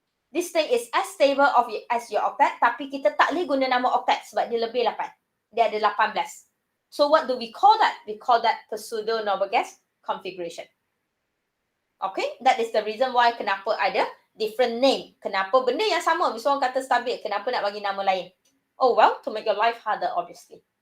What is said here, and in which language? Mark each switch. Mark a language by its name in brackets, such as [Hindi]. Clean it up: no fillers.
[English] This thing is as stable as your octet, [Malay] tapi kita tak boleh guna nama octet sebab dia lebih 8. Dia ada 18. [English] So what do we call that? We call that pseudo-noble gas configuration. Okay, that is the reason why [Malay] kenapa ada [English] different name. [Malay] Kenapa benda yang sama, misalnya orang kata stabil, kenapa nak bagi nama lain? [English] Oh well, to make your life harder obviously.